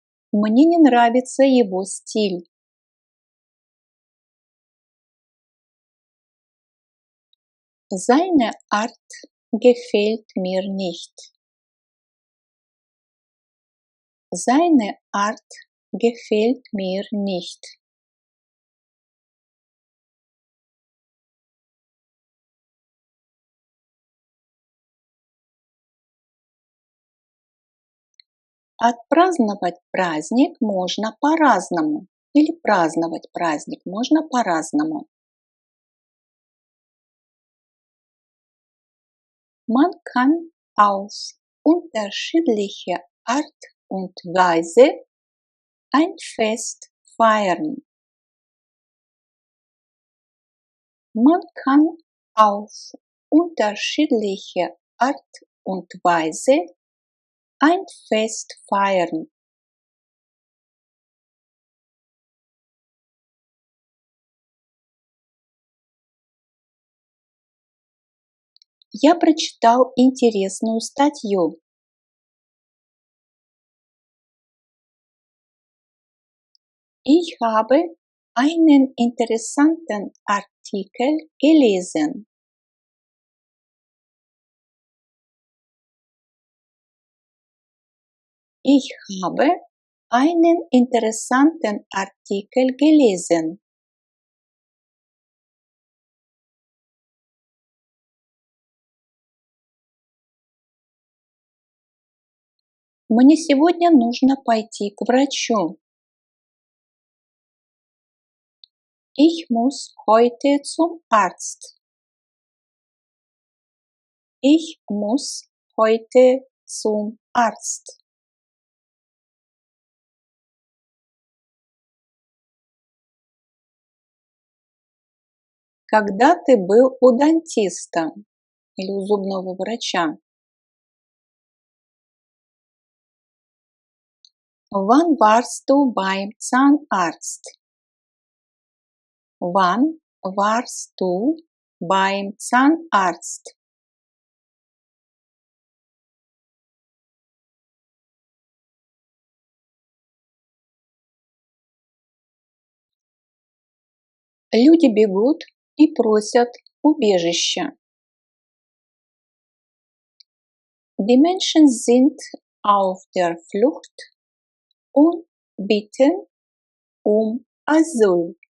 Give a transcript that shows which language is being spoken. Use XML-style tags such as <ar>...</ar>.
<ru>Мне не нравится его стиль.</ru> <de>Seine Art gefällt mir nicht. Seine Art gefällt mir nicht.</de> <ru>Отпраздновать праздник можно по-разному. Или праздновать праздник можно по-разному.</ru> <de>Man kann auf unterschiedliche Art und Weise ein Fest feiern. Man kann auf unterschiedliche Art und Weise ein Fest feiern.</de> <ru>Я прочитал интересную статью.</ru> <de>Ich habe einen interessanten Artikel gelesen. Ich habe einen interessanten Artikel gelesen.</de> <ru>Мне сегодня нужно пойти к врачу.</ru> <de>Ich muss heute zum Arzt. Ich muss heute zum Arzt.</de> <ru>Когда ты был у дантиста или у зубного врача?</ru> <de>Wann warst du beim Zahnarzt? Wann warst du beim Zahnarzt?</de> <ru>Люди бегут и просят убежища.</ru> <de>Die Menschen sind auf der Flucht und bitten um Asyl.</de>